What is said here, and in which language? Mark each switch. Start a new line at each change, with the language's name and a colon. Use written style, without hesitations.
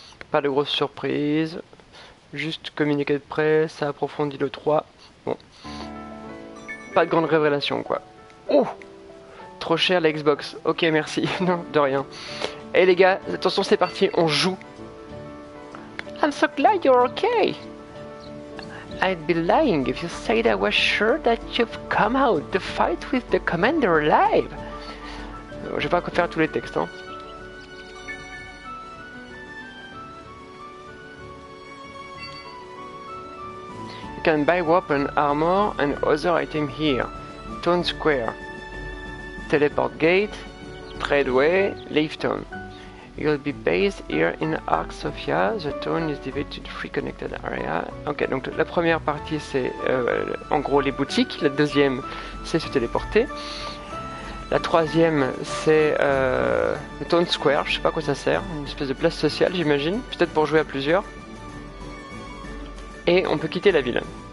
French: Pas de grosses surprises, juste communiqué de presse, ça approfondit le 3. Bon, pas de grande révélation quoi. Oh, trop cher la Xbox. Ok, merci. Non, de rien. Et les gars, attention, c'est parti, on joue.
English: I'm so glad you're okay. I'd be lying if you said I was sure that you've come out to fight with the commander alive.
French: Je vais pas faire tous les textes, hein.
English: You can buy weapon, armor and other items here. Town Square. Teleport Gate. Tradeway. Leaf Town. You'll be based here in Ark Sophia. The town is divided into 3 connected areas.
French: Ok, donc la première partie c'est en gros les boutiques. La deuxième c'est se téléporter. La troisième c'est le Town Square. Je sais pas à quoi ça sert. Une espèce de place sociale j'imagine. Peut-être pour jouer à plusieurs. Et on peut quitter la ville.